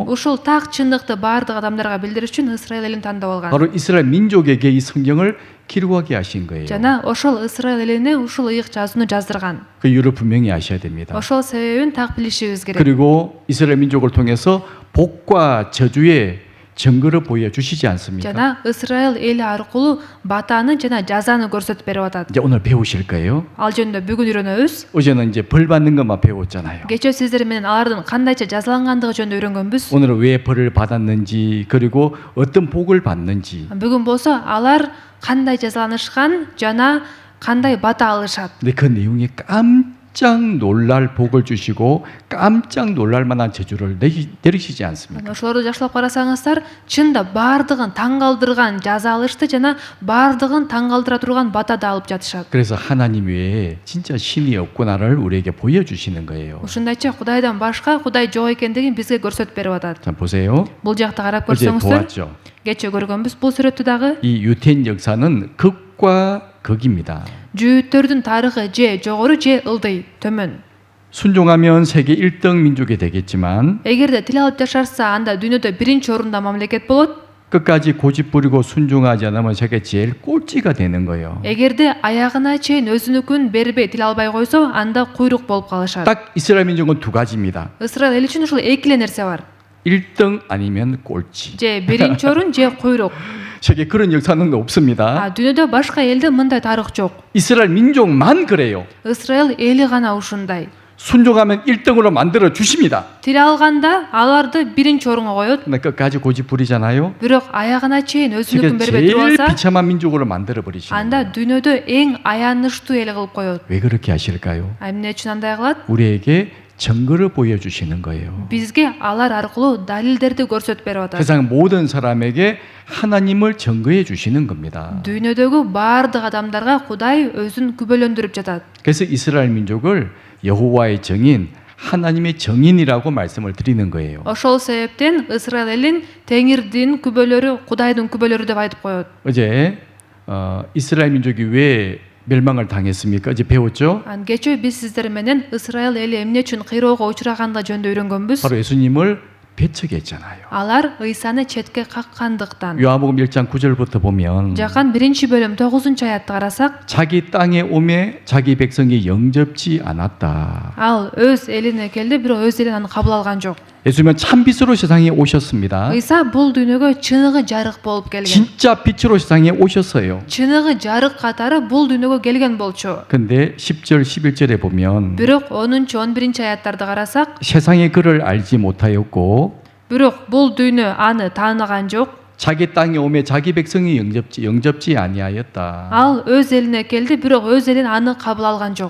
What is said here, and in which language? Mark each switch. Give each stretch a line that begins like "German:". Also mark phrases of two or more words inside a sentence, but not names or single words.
Kyrgyz: Ушул так чындыкты баардык адамдарга билдириш үчүн Исраил элин тандап алган.
Korean: 바로 이스라엘 민족에게 이 성경을 기록하게 하신 거예요.
Kyrgyz: Жана ошол Исраил элине ушул ыйык жазууну жаздырган.
Korean: 그 이유를 분명히 아셔야 됩니다.
Kyrgyz: Ошол себебин так билишибиз керек.
Korean: 그리고 이스라엘 민족을 통해서 복과 저주의 증거를 보여주시지 않습니까?
Kyrgyz: жана Исраил эли аркылуу батаны жана жазаны көрсөтүп берип атат.
Korean: 이제 오늘 배우실 거예요.
Kyrgyz: Ал жөнүндө бүгүн үйрөнөбүз.
Korean: 어제는 이제 벌 받는 것만 배웠잖아요.
Kyrgyz: Кечээ сиздер менен алардын кандайча жазалангандыгы жөнүндө үйрөнгөнбүз.
Korean: 오늘은 왜 벌을 받았는지 그리고 어떤 복을 받는지.
Kyrgyz: Бүгүн болсо алар кандай жазаланышкан жана кандай бата алышат.
Korean: 근데 그 내용에 깜짝 놀랄 복을 주시고 깜짝 놀랄 만한 저주를 내리시지 않습니까?
Kyrgyz: Ошолорду жакшылап карасаңыздар, чында баардыгын таң калтырган жаза алышты жана баардыгын таң калтыра турган бата да алып жатышат.
Korean: 그래서 하나님 외에 진짜 신이 없구나를 우리에게 보여주시는 거예요.
Kyrgyz: Ушундайча Кудайдан башка Кудай жок экендигин бизге көрсөтүп берип атат.
Korean: 자 보세요.
Kyrgyz: Бул жакта карап
Korean: 어제
Kyrgyz: көрсөңүздөр,
Korean: 보았죠.
Kyrgyz: кечээ көргөнбүз бул сүрөттү дагы.
Korean: 이 유태인 역사는 극과 극입니다.
Kyrgyz: Жүйүттөрдүн тарыхы же жогору же ылдый, төмөн.
Korean: 순종하면 세계 1등 민족이 되겠지만
Kyrgyz: Эгерде тил алып жашарса, анда дүйнөдө биринчи орунда мамлекет болот.
Korean: 끝까지 고집 부리고 순종하지 않으면 세계 제일 꼴찌가 되는 거예요.
Kyrgyz: Эгерде аягына чейин өзүнүкүн бербей тил албай койсо, анда куйрук болуп калышат.
Korean: 딱 이스라엘 민족은 두 가지입니다.
Kyrgyz: Исраил эл үчүн ушул эки эле нерсе бар.
Korean: 1등 아니면 꼴찌.
Kyrgyz: Же биринчи орун же куйрук.
Korean: 세계 그런 역사는 없습니다.
Kyrgyz: Дүйнөдө башка элде мындай тарых жок.
Korean: 이스라엘 민족만 그래요.
Kyrgyz: Исраил эли гана ушундай.
Korean: 순종하면 1등으로 만들어 주십니다.
Kyrgyz: Тил алганда аларды биринчи орунга коет.
Korean: 근데 끝까지 고집 부리잖아요.
Kyrgyz: Бирок аягына чейин
Korean: 세계
Kyrgyz: өзүнүкүн бербей
Korean: 제일
Kyrgyz: туруп алса,
Korean: 비참한 민족으로 만들어 버리시는
Kyrgyz: анда
Korean: 거예요.
Kyrgyz: дүйнөдө эң аянычтуу эл кылып коет.
Korean: 왜 그렇게 하실까요?
Kyrgyz: Эмне үчүн андай кылат?
Korean: 우리에게 증거를 보여주시는 거예요.
Kyrgyz: Бизге алар аркылуу далилдерди көрсөтүп берип атат.
Korean: 세상 모든 사람에게 하나님을 증거해 주시는 겁니다.
Kyrgyz: Дүйнөдөгү баардык адамдарга Кудай өзүн күбөлөндүрүп жатат.
Korean: 그래서 이스라엘 민족을 여호와의 정인, 하나님의 정인이라고 말씀을 드리는 거예요.
Kyrgyz: Ошол себептен Исраил элин Теңирдин күбөлөрү, Кудайдын күбөлөрү деп айтып коет.
Korean: 어제 이스라엘 민족이 왜 멸망을 당했습니까? 어제 배웠죠?
Kyrgyz: Кечээ биз сиздер менен Исраил эли эмне үчүн кыйроого учурагандыгы жөнүндө үйрөнгөнбүз.
Korean: 바로 예수님을 배척했잖아요.
Kyrgyz: Алар ыйсаны четке каккандыктан.
Korean: 요한복음 1장 9절부터 보면
Kyrgyz: Жакан 1-бөлүм 9-аятты карасак,
Korean: 자기 땅에 오매 자기 백성이 영접지 않았다.
Kyrgyz: ал өз элине келди, бирок өз элин аны кабыл алган жок.
Korean: 예수님은 참빛으로 세상에 오셨습니다.
Kyrgyz: Ыйса бул дүйнөгө чыныгы жарык болуп келген.
Korean: 진짜 빛으로 세상에 오셨어요.
Kyrgyz: Чыныгы жарык катары бул дүйнөгө келген болчу.
Korean: 근데 10절 11절에 보면
Kyrgyz: Бирок 10-11 аяттарды карасак,
Korean: 세상이 그를 알지 못하였고
Kyrgyz: бирок бул дүйнө аны тааныган жок.
Korean: 자기 땅에 오매 자기 백성이 영접지 아니하였다.
Kyrgyz: Ал өз элине келди, бирок өз элин аны кабыл алган жок.